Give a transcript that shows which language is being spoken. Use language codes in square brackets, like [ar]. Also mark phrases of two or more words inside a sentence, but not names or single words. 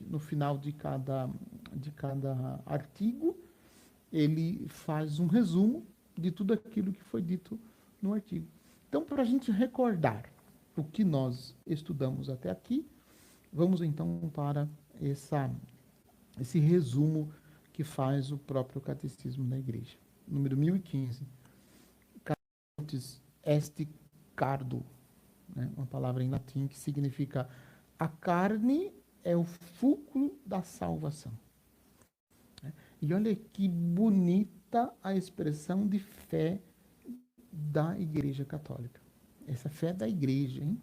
[pt] No final de cada artigo, ele faz um resumo de tudo aquilo que foi dito no artigo. Então, para a gente recordar o que nós estudamos até aqui, vamos então para esse resumo que faz o próprio Catecismo da Igreja. Número 1015. [la] Cartis est cardo, [pt] né? Uma palavra em latim que significa a carne é o fulcro da salvação. E olha que bonita a expressão de fé da Igreja Católica. Essa fé da Igreja, hein?